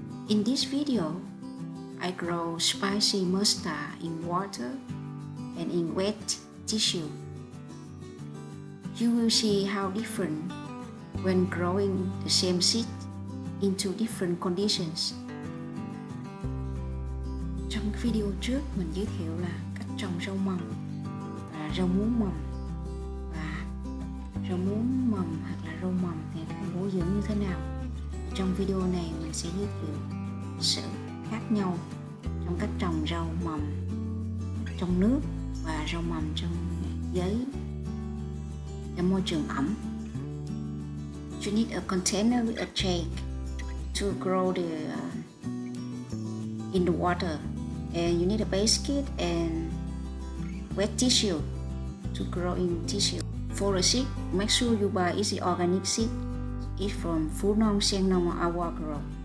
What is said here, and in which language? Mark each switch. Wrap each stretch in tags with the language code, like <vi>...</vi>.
<en>In this video, I grow spicy mustard in water and in wet tissue. You will see how different when growing the same seed into different conditions.</en> <vi>Trong video trước mình giới thiệu là cách trồng rau mầm và rau muống mầm, và rau muống mầm hoặc là rau mầm thì bổ dưỡng như thế nào. Trong video này mình sẽ giới thiệu sự khác nhau trong cách trồng rau mầm trong nước và rau mầm trong giấy trong môi trường ẩm.</vi> <en>You need a container with a shake to grow in the water, and you need a basket and wet tissue to grow in tissue. For a seed, make sure you buy easy organic seed. It's from Phú Nông, Sen Nông, or Awagro.</en>